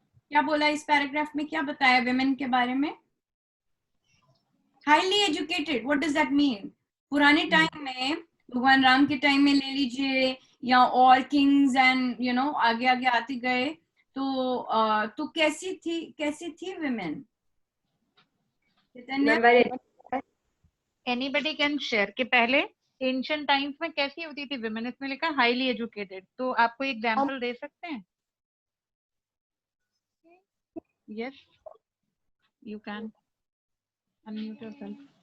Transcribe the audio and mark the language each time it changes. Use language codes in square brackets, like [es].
[hi] क्या बोला इस पैराग्राफ में, क्या बताया women के बारे में? [en] Highly educated, what does that mean? [hi] पुराने टाइम में, भगवान राम के टाइम में ले लीजिए, या और [en] kings and [hi] आगे आगे आते गए, तो कैसी थी women? [en] Anybody can share [hi] कि पहले ancient times में कैसी होती थी women? इसमें लिखा highly educated, तो आप कोई एग्जांपल दे सकते हैं? [en] Yes, you can unmute yourself.